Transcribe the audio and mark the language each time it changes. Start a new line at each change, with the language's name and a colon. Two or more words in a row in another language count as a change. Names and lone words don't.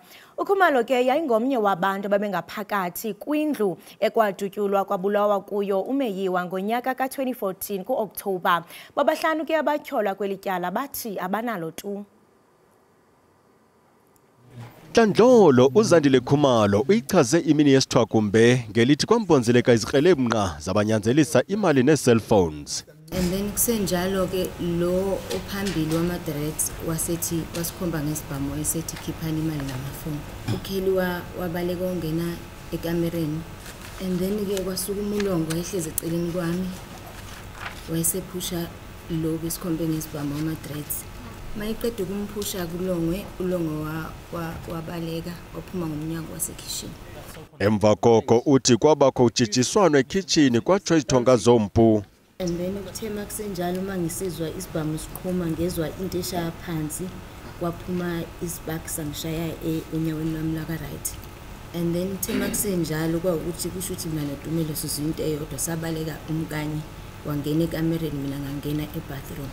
Xhosa: Ukhumalo ke yayingomnye wabantu ababengaphakathi kwindlu ekwadutyulwa kwabulawa kuyo uMeyiwa ngonyaka ka-2014 ku-Oktoba. Babahlanu ke abatyholwa kwelityala bathi abanalo tu. Tandlolo uZandile Khumalo uyichaze imini yesithwakumbe ngelithi kwambonzeleka izikrelemnqa zabanyanzelisa imali ne-cellphones.
English: And then
Zulu: kusenjalo ke lo ophambili wama-dreads wasethi wasikhomba ngesibhamu esethi khiphani imali namafoni. Ukheli wabaleka ongena ekamereni
English: and then
Zulu: ke kwasuka umulongo wayehlezi eceleni kwami wayesephusha lo besikhombe ngesibhamu wama-dreads. Mayiqeda ukumphusha kulongwe ulongo wabaleka waphuma ngomnyango wasekhishini.
Xhosa: Emva koko uthi kwabakho ujijiswano ekhitshini kwatsho izithonga zompu.
English: And then
Zulu: kuthema kusenjalo mangisizwa isibhamu siqhuma ngezwa into eshaya phansi kwaphuma isibaki sangishaya enyaweni lami la right.
English: And then
Zulu: kuthema kusenjalo kwaukuthi kusho ukuthi mina noDumelo sizinto eyodwa sabaleka umkanye wangena ekamereni mina ngangena ebathroom.